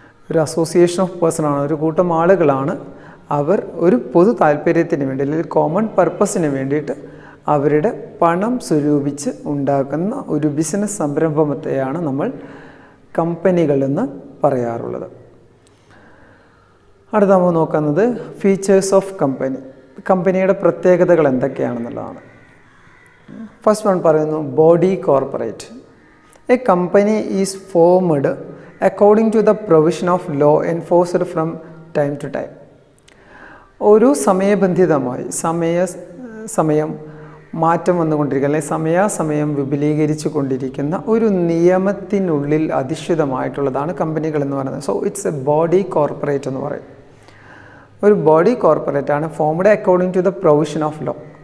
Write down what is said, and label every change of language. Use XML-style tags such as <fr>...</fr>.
<ml>ഒരു association of പേഴ്സണാണ്, ഒരു കൂട്ടം ആളുകളാണ്. അവർ ഒരു പൊതു താല്പര്യത്തിന് വേണ്ടി അല്ലെങ്കിൽ കോമൺ പർപ്പസിന് വേണ്ടിയിട്ട് അവരുടെ പണം സ്വരൂപിച്ച് ഉണ്ടാക്കുന്ന ഒരു ബിസിനസ് സംരംഭത്തെയാണ് നമ്മൾ കമ്പനികളെന്ന് പറയാറുള്ളത്. അടുത്ത നമ്മൾ നോക്കുന്നത് ഫീച്ചേഴ്സ് ഓഫ് കമ്പനി. കമ്പനിയുടെ പ്രത്യേകതകൾ എന്തൊക്കെയാണെന്നുള്ളതാണ്.</ml> <en>First one പറയുന്നു body corporate. A company is formed according to the provision of law enforced from time to time.</en> <ml>ഒരു സമയബന്ധിതമായി സമയം മാറ്റം വന്നുകൊണ്ടിരിക്കുക അല്ലെങ്കിൽ സമയാസമയം വിപുലീകരിച്ചു കൊണ്ടിരിക്കുന്ന ഒരു നിയമത്തിനുള്ളിൽ അധിഷ്ഠിതമായിട്ടുള്ളതാണ് കമ്പനികൾ എന്ന് പറയുന്നത്.</ml> <en>so it's a body corporate</en> <ml>എന്ന് പറയും.</ml> <en>ഒരു body corporate ആണ് formed according to the provision of law.</en>